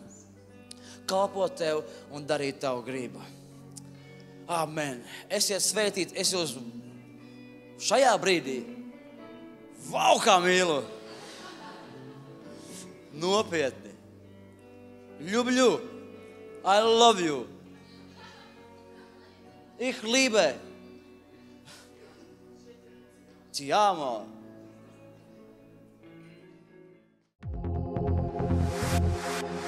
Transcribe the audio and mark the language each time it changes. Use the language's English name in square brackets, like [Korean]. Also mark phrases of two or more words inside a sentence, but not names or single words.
[Latvian] Kalpot Tev un darīt Tavu gribu. Amen. Esiet svētīti, es jūs šajā brīdī vau, kā mīlu. Nopietni. Ļubļu. [English] I love you. [German] Ich liebe. [Italian] Ti amo.